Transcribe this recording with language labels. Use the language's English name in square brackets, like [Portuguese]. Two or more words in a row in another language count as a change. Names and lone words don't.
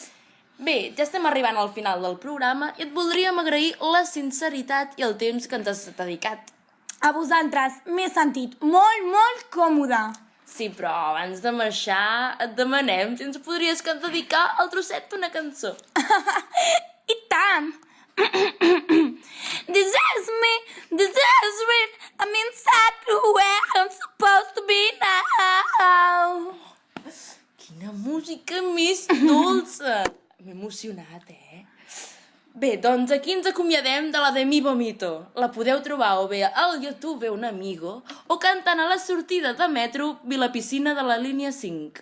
[Catalan] Bé, ja estem arribant al final del programa i et voldríem agrair la sinceritat i el temps que ens has dedicat. A vosaltres m'he sentit molt, molt còmoda. Sí, però abans de marxar et demanem si ens podries dedicar el trosset d'una cançó. I tant! [English] This is me, this is real, I'm inside where I'm supposed to be now. [Catalan] Quina música més dolça! M'he emocionat, Bé, doncs aquí ens acomiadem de la de Mi Vomito. La podeu trobar o bé al YouTube Un Amigo o cantant a la sortida de metro Vilapiscina de la línia 5.